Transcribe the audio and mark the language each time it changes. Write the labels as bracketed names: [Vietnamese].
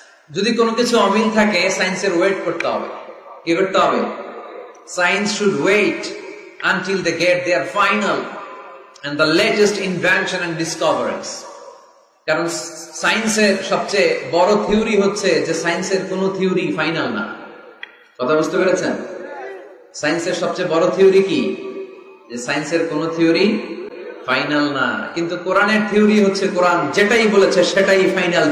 [Bangla] যদি কোনো কিছু অমিল থাকে সায়েন্সের ওয়েট করতে হবে। কি করতে হবে? [English] Science should wait until they get their final and the latest invention and discoveries. [Bangla] কারণ সায়েন্সের সবচেয়ে বড় থিওরি হচ্ছে যে সায়েন্সের কোনো থিওরি ফাইনাল না। কথা বুঝতে পেরেছেন? সায়েন্সের সবচেয়ে বড় থিওরি কি? যে সায়েন্সের কোনো থিওরি ফাইনাল না। কিন্তু কোরআনের থিওরি হচ্ছে কোরআন যেটাই বলেছে সেটাই ফাইনাল।